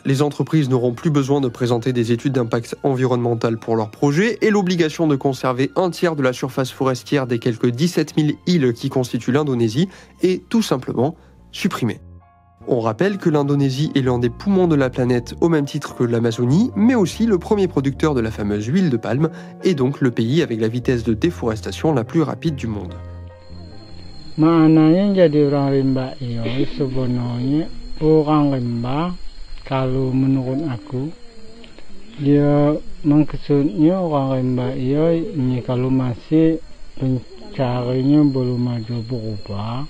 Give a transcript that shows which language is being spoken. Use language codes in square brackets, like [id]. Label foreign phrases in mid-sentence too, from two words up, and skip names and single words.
[fr] Les entreprises n'auront plus besoin de présenter des études d'impact environnemental pour leurs projets et l'obligation de conserver un tiers de la surface forestière des quelques 17 000 îles qui constituent l'Indonésie est tout simplement supprimée. On rappelle que l'Indonésie est l'un des poumons de la planète au même titre que l'Amazonie, mais aussi le premier producteur de la fameuse huile de palme, et donc le pays avec la vitesse de déforestation la plus rapide du monde. [id] Maknanya jadi orang rimba iyo sebenarnya orang rimba kalau menurut aku dia maksudnya orang rimba iyo ini kalau masih pencarinya belum maju berubah.